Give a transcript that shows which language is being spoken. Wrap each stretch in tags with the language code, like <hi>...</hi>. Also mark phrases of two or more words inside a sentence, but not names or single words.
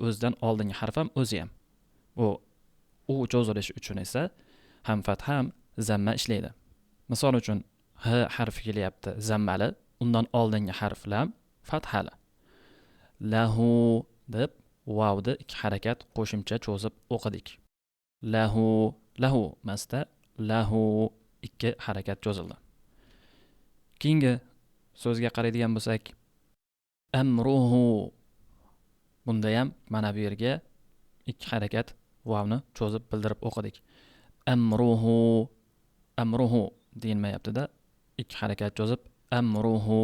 <uz>O'zidan oldingi harf ham o'zi ham. U cho'zilishi uchun esa ham fath ham zamma ishlaydi. Misol uchun h harfi kelyapti, zammali, undan oldingi harflar fathali. Lahu deb vavni ikki harakat qo'shimcha cho'zib o'qidik.</uz> <ar>له، له</ar> <uz>masda lahu ikki harakat cho'zildi. Keyingi so'zga qaraydigan bo'lsak, amruhu. Bunda ham mana bu yerga ikki harakat vavni cho'zib bildirib o'qidik.</uz> <ar>أمره، أمره</ar> <uz>deyilmayapti-da. ikki harakat cho'zib amruhu.</uz>